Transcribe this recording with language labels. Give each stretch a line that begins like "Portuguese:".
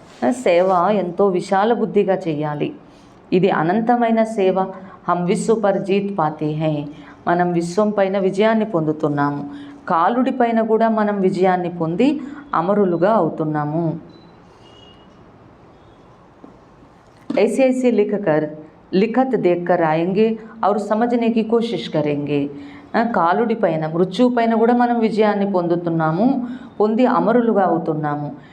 Telugu: సేవ ఎంతో విశాల బుద్ధిగా చెయ్యాలి. ఇది అనంతమైన సేవ.
Hindi: హమ్ విశ్వ పర్ జీత్ పాతే హై.
Telugu: మనం విశ్వం పైన విజయాన్ని పొందుతున్నాము. కాలుడి పైన కూడా మనం విజయాన్ని పొంది అమరులుగా అవుతున్నాము.
Hindi: ऐसे ऐसे लिखत देखकर आएंगे और समझने की कोशिश करेंगे.
Telugu: కాలుడి పైన మృత్యువు పైన కూడా మనం విజయాన్ని పొందుతున్నాము, పొంది అమరులుగా అవుతున్నాము.